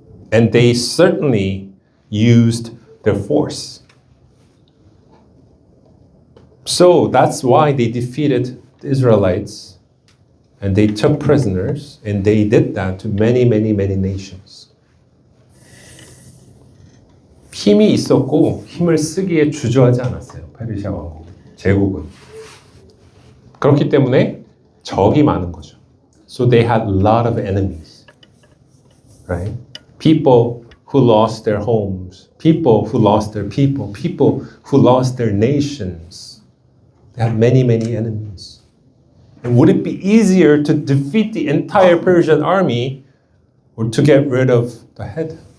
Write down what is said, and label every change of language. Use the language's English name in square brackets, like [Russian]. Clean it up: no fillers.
[English] And they certainly used their force. So that's why they defeated the Israelites and they took prisoners, and they did that to many, many, many nations. [Korean] 힘이 있었고 힘을 쓰기에 주저하지 않았어요. 페르시아 왕국, 제국은. 그렇기 때문에 적이 많은 거죠. [English] So they had a lot of enemies, right? People who lost their homes, people who lost their people, people who lost their nations. They had many, many enemies. And would it be easier to defeat the entire Persian army or to get rid of the head?